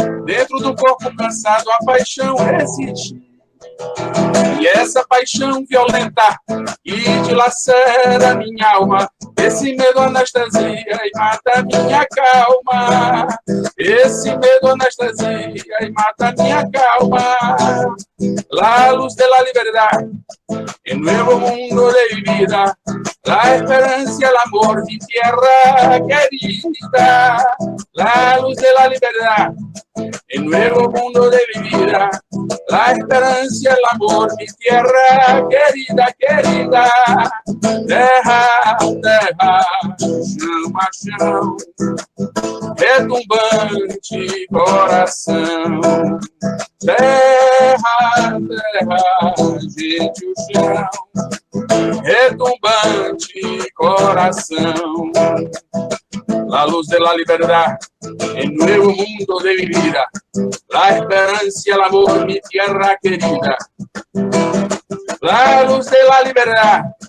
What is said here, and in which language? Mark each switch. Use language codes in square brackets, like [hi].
[pt] Dentro do corpo cansado a paixão resiste. E essa paixão violenta que dilacera minha alma, esse medo anestesia e mata minha calma. Esse medo anestesia y mata minha calma. [es] La luz de la libertad, el nuevo mundo de vida, la esperanza y el amor, mi tierra querida. La luz de la libertad, el nuevo mundo de mi vida, la esperanza y el amor, mi tierra querida, querida. [pt] Terra, terra, chão a chão, retumbante coração. Terra, terra, gente o chão, retumbante coração. [es] La luz de la libertad, el nuevo mundo de mi vida, la esperanza y el amor, mi tierra querida. La luz de la libertad,